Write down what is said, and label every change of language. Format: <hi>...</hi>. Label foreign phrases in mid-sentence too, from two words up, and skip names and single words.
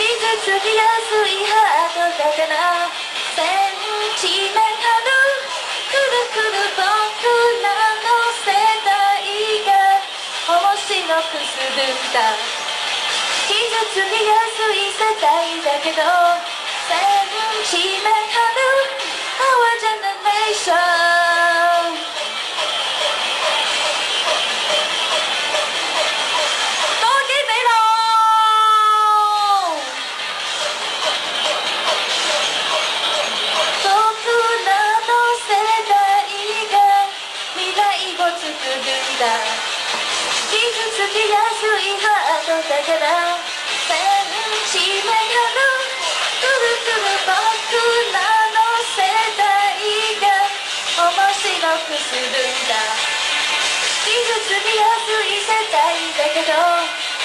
<ja>つきやすいハートだからセンチメンタルくるくる僕らの世代が面白くするんだ傷つきやすい世代だけどセンチメンタル</ja> <en>Our generation</en> <ja>多基比龍僕らの世代が未来を作るんだ傷つきやすいハートだからセンチメンタルくるくる僕らの世代が面白くするんだ傷つきやすい世代だけど</ja>